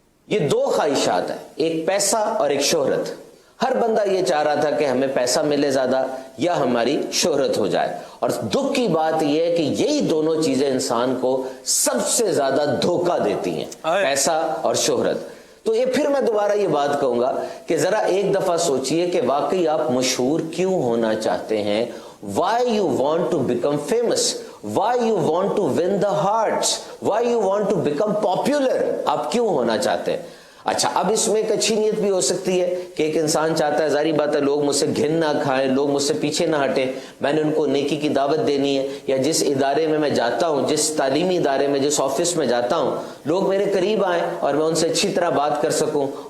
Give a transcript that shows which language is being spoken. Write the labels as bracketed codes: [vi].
[hi] ये दो ख्वाहिशात है, एक पैसा और एक शोहरत। हर बंदा ये चाह रहा था कि हमें पैसा मिले ज्यादा या हमारी शोहरत हो जाए। और दुख की बात यह है कि यही दोनों चीजें इंसान को सबसे ज्यादा धोखा देती हैं, पैसा और शोहरत। तो ये फिर मैं दोबारा ये बात कहूंगा कि जरा एक दफा सोचिए कि वाकई आप मशहूर क्यों होना चाहते हैं। [en] Why you want to become famous? Why you want to win the hearts? Why you want to become popular? [hi] आप क्यों होना चाहते हैं? अच्छा, अब इसमें एक अच्छी नीयत भी हो सकती है कि एक इंसान चाहता है, जारी बात है, लोग मुझसे घिन ना खाएं, लोग मुझसे पीछे ना हटें, मैंने उनको नेकी की दावत देनी है, या जिस इदारे में मैं जाता हूं, जिस तालीमी इदारे में, जिस ऑफिस में जाता हूं, लोग मेरे करीब आएं और मैं उनसे अच्छी तरह बात कर सकूं।